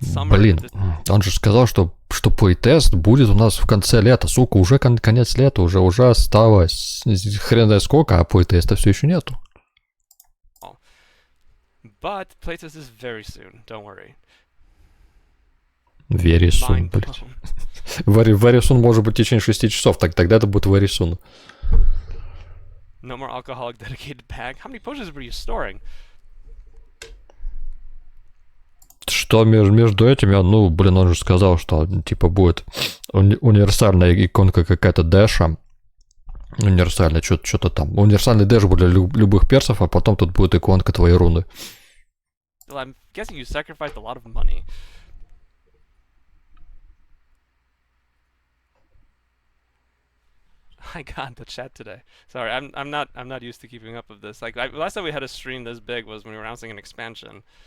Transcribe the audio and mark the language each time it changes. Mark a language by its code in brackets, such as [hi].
[ru] Блин, он же сказал, что плейтест будет у нас в конце лета. Сука, уже конец лета, уже осталось хрен знает сколько, а плейтеста все еще нету. [en] But playtest is very soon, don't worry. Very soon, [ru] блядь. [en] Very soon [ru] может быть в течение 6 часов, тогда это будет [en] very soon. No more alcoholic dedicated pack. How many potions were you storing? [ru] Что между этими, ну, блин, он же сказал, что типа будет универсальная иконка какая-то дэша. Универсальная, что-то там. Универсальный дэш будет для любых персов, а потом тут будет иконка твоей руны. [en] Well, I'm guessing you sacrificed a lot of money. I got the chat today. Sorry, I'm not used to keeping up with this. Like last time we had a stream this big was when we were announcing an expansion.